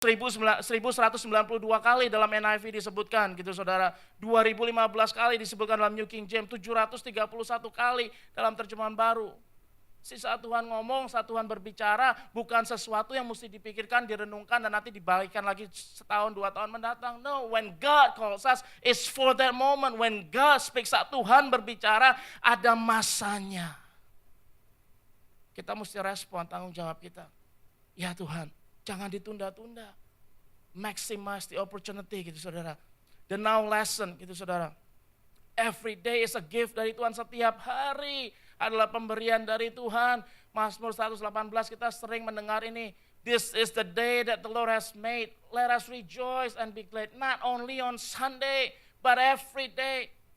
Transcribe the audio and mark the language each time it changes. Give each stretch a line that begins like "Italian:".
Indonesian: 1192 kali dalam NIV disebutkan gitu saudara. 2015 kali disebutkan dalam New King James, 731 kali dalam terjemahan baru. Saat Tuhan ngomong, saat Tuhan berbicara, bukan sesuatu yang mesti dipikirkan, direnungkan, dan nanti dibalikan lagi setahun, 2 tahun mendatang.
English: No, when God calls us, it's for that moment. When God speaks,
Indonesian: saat Tuhan berbicara, ada masanya. Kita mesti respon tanggung jawab kita. Ya Tuhan, jangan ditunda-tunda.
English: Maximize the opportunity
Indonesian: gitu saudara.
English: The now lesson gitu saudara. Every day is a gift
Indonesian: dari Tuhan, setiap hari adalah pemberian dari Tuhan. Mazmur 118 kita sering mendengar ini.
English: This is the day that the Lord has made. Let us rejoice and be glad. Not only on Sunday, but every day.